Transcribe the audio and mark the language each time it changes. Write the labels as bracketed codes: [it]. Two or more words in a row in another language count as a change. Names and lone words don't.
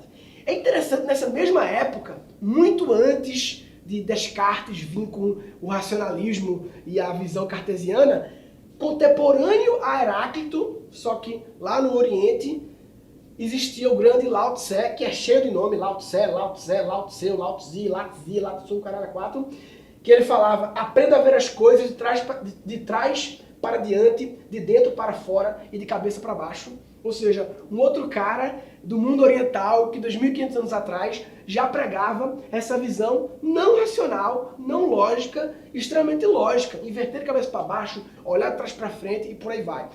[pt] É interessante, nessa mesma época, muito antes de Descartes vir com o racionalismo e a visão cartesiana, contemporâneo a Heráclito, só que lá no Oriente, existia o grande Lao Tse, que é cheio de nome, Lao Tse, Lao Tse, Lao Tse, Lao Tzi, Lao Tzi, Lao Tzu, caralho, 4, que ele falava: aprenda a ver as coisas de trás para diante, de dentro para fora e de cabeça para baixo. Ou seja, um outro cara do mundo oriental que 2500 anos atrás já pregava essa visão não racional, não lógica, extremamente lógica, inverter a cabeça para baixo, olhar de trás para frente e por aí vai.